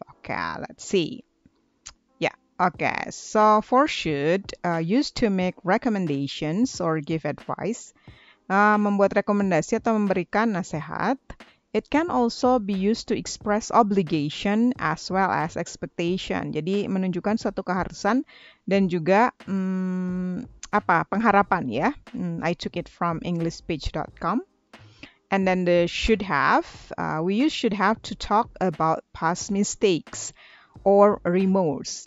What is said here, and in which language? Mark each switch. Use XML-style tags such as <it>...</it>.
<en>Okay, let's see. Yeah, okay, so for should, used to make recommendations or give advice. Membuat rekomendasi atau memberikan nasihat. It can also be used to express obligation as well as expectation.</en> <id>Jadi menunjukkan suatu keharusan dan juga pengharapan ya.</id> <en>I took it from englishpage.com. And then the should have, we use should have to talk about past mistakes or remorse.</en>